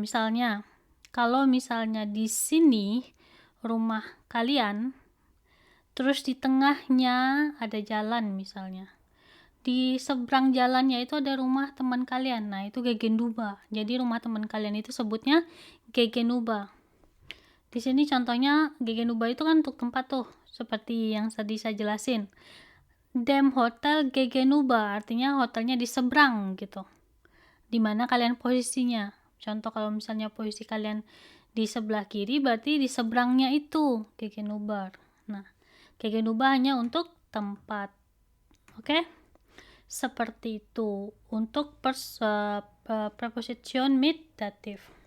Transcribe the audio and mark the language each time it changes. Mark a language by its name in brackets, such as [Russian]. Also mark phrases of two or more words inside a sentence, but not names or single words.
[Indonesian] Misalnya, kalau misalnya di sini rumah kalian, terus di tengahnya ada jalan misalnya. Di seberang jalannya itu ada rumah teman kalian. Nah, itu gegenüber. Jadi rumah teman kalian itu sebutnya gegenüber. Di sini contohnya gegenüber itu kan untuk tempat tuh, seperti yang tadi saya jelasin. [German] Dem Hotel gegenüber [Indonesian] artinya hotelnya di seberang gitu. Di mana kalian posisinya. Contoh kalau misalnya posisi kalian di sebelah kiri, berarti di seberangnya itu gegenüber. Nah, gegenüber hanya untuk tempat. Oke? Seperti itu untuk preposition mit datif.